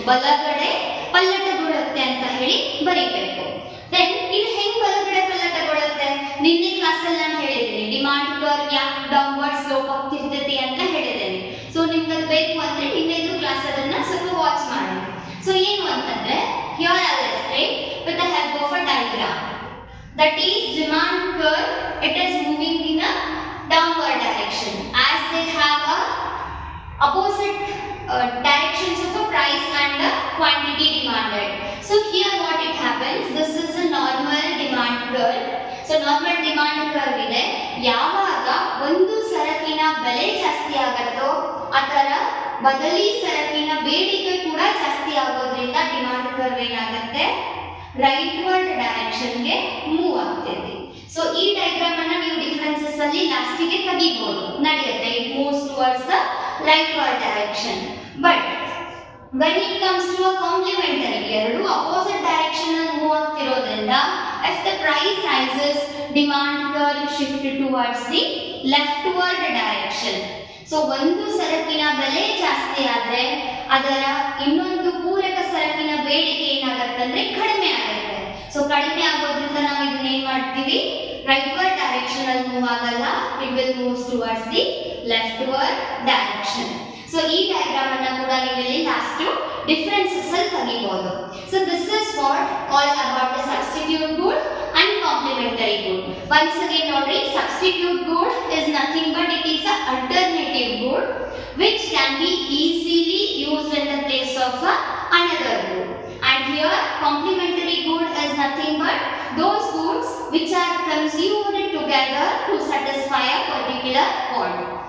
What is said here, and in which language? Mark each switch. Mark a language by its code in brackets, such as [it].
[kn] ಬಲಗಡೆ ಪಲ್ಲಟಗೊಳ್ಳುತ್ತೆ ಅಂತ ಹೇಳಿ ಬರೀಬೇಕು. ದೆನ್ ಇದು ಹೆಂಗ್ ಬಲಗಡೆ ಪಲ್ಲಟಗೊಳ್ಳುತ್ತೆ? ನಿನ್ನೆ ಕ್ಲಾಸಲ್ಲಿ ನಾನು ಹೇಳಿದ್ದೀನಿ ಡಿಮಾಂಡ್ ಕರ್ವ್ ಯಾಕೆ ಡೌನ್ವರ್ಡ್ ಸ್ಲೋಪ್ ಆಗ್ತಿರ್ತೈತಿ ಅಂತ ಹೇಳಿದ್ದೇನೆ. ಸೊ ನಿಮ್ಗೆ ಅದು ಬೇಕು ಅಂದ್ರೆ ಇನ್ನೊಂದು ಕ್ಲಾಸ್ ಅದನ್ನ ಸ್ವಲ್ಪ ವಾಚ್ ಮಾಡಿ. ಸೊ ಏನು ಅಂತಂದ್ರೆ [en] here I will explain with the help of a diagram. That is demand curve, it is moving in a downward direction as they have a opposite directions of a price and the quantity demanded. So here what it happens, this is a normal demand curve. So normal demand curve ಇದೆ. [kn] ಯಾವಾಗ ಒಂದು ಸರಕಿನ ಬೆಲೆ ಜಾಸ್ತಿ ಆಗುತ್ತೋ ಅದರ ಬದಲಿ ಸರಕಿನ ಬೇಡಿಕೆ ಕೂಡ ಜಾಸ್ತಿ ಆಗೋದ್ರಿಂದ ಡಿಮಾಂಡ್ ಕರ್ವ್ ಏನಾಗುತ್ತೆ? ರೈಟ್ವರ್ಡ್ ಡೈರೆಕ್ಷನ್ ಗೆ ಮೂವ್ ಆಗ್ತೈತಿ. ಸೊ ಈ ಡಯಾಗ್ರಾಮ್ ಅನ್ನ ನೀವು ಡಿಫರೆನ್ಸಸ್ ಅಲ್ಲಿ ಲಾಸ್ಟಿಗೆ ತೆಗಿಬಹುದು, ನಡೆಯುತ್ತೆ. [en] It moves towards the rightward direction. But when it comes to a complementary, [kn] ಎರಡು ಅಪೋಸಿಟ್ ಡೈರೆಕ್ಷನ್ ಅಲ್ಲಿ move ಆಗ್ತಿರೋದ್ರಿಂದ [en] if the price rises, demand curve shift towards the leftward direction. [kn] So ಒಂದು ಸರಕಿನ ಬೆಲೆ ಜಾಸ್ತಿ ಆದ್ರೆ ಅದರ ಇನ್ನೊಂದು ಪೂರಕ ಸರಕಿನ ಬೇಡಿಕೆ ಏನಾಗತ್ತಂದ್ರೆ ಕಡಿಮೆ ಆಗುತ್ತೆ. ಸೊ ಕಡಿಮೆ ಆಗೋದ್ರಿಂದ ನಾವು ಇದನ್ನ ಏನ್ ಮಾಡ್ತೀವಿ? ರೈಟ್ವರ್ಡ್ ಡೈರೆಕ್ಷನ್ ಅಲ್ಲಿ ಮೂವ್ ಆಗಲ್ಲ, [en] It will moves towards the leftward direction. [kn] So ಈ ಡಯಾಗ್ರಾಮ್ ಅನ್ನ ಕೂಡ ನೀವು ಇಲ್ಲಿ ಲಾಸ್ಟ್ ಡಿಫರೆನ್ಸಸ್ ಅಲ್ಲಿ ತೆಗಿಬಹುದು. [en] So this is what all about the substitute good and complementary good. Once again [kn] ನೋಡ್ರಿ, [en] substitute good is nothing but it is a alternative good which can be easily used in the place of another good. And here complementary good is nothing but those goods which are consumed together to satisfy a particular want.